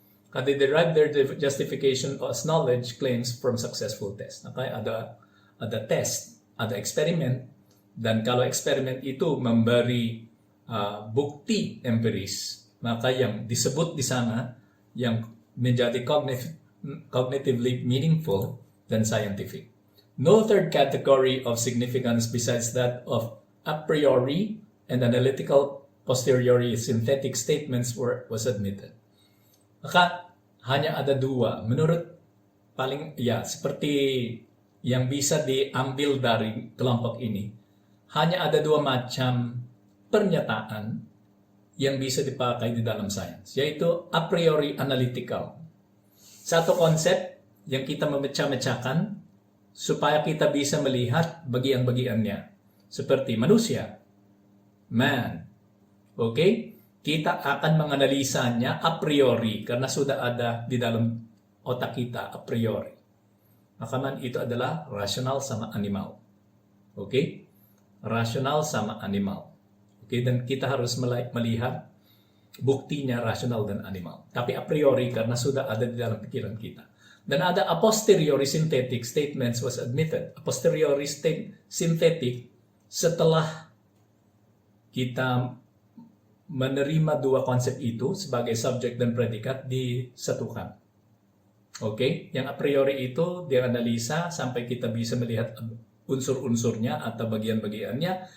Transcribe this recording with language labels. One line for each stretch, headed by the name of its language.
English: They derive their justification as knowledge claims from successful tests. Okay?
Indonesian: Ada test, ada eksperimen, dan kalau eksperimen itu memberi bukti empiris, maka yang disebut di sana yang menjadi
English: cognitively meaningful
Indonesian: dan scientific.
English: No third category of significance besides that of a priori and analytical posteriori synthetic statements was admitted.
Indonesian: Maka hanya ada dua menurut seperti yang bisa diambil dari kelompok ini. Hanya ada dua macam pernyataan yang bisa dipakai di dalam sains, yaitu a priori analytical. Satu konsep yang kita memecah-mecahkan supaya kita bisa melihat bagian-bagiannya. Seperti manusia, man. Okay? Kita akan menganalisanya a priori karena sudah ada di dalam otak kita a priori. Maka man itu adalah rasional sama animal. Okay? Rasional sama animal. Okay? Dan kita harus melihat buktinya rasional dan animal. Tapi a priori karena sudah ada di dalam pikiran kita. Dan ada
English: a posteriori synthetic statements was admitted.
Indonesian: A posteriori synthetic setelah kita menerima dua konsep itu sebagai subjek dan predikat disatukan. Okay? Yang a priori itu dianalisa sampai kita bisa melihat unsur-unsurnya atau bagian-bagiannya.